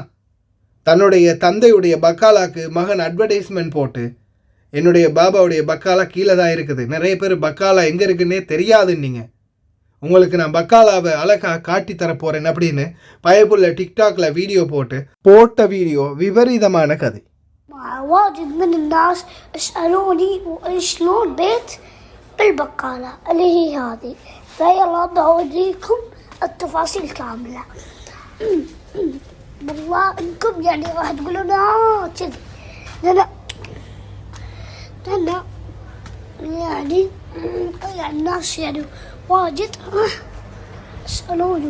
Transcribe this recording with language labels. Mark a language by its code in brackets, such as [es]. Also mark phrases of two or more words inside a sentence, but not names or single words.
[ta] தன்னுடைய தந்தையுடைய பக்காலாக்கு மகன் அட்வர்டைஸ்மெண்ட் போட்டு, என்னுடைய பாபாவுடைய பக்காலா கீழே தான் இருக்குது, நிறைய பேர் பக்காலா எங்கே இருக்குன்னே தெரியாதுன்னீங்க, உங்களுக்கு நான் பக்காலாவை அழகாக காட்டி தரப்போகிறேன் அப்படின்னு பயப்புள்ள டிக்டாக்ல வீடியோ போட்ட வீடியோ விபரீதமான கதை. [ar] واجد من الناس يسألوني شلون بيت بالبقالة اللي هي هذه، فيلا بوريكم التفاصيل كاملة. والله انكم يعني راح تقولون كذي، لا يعني الناس يعني واجد يسألوني.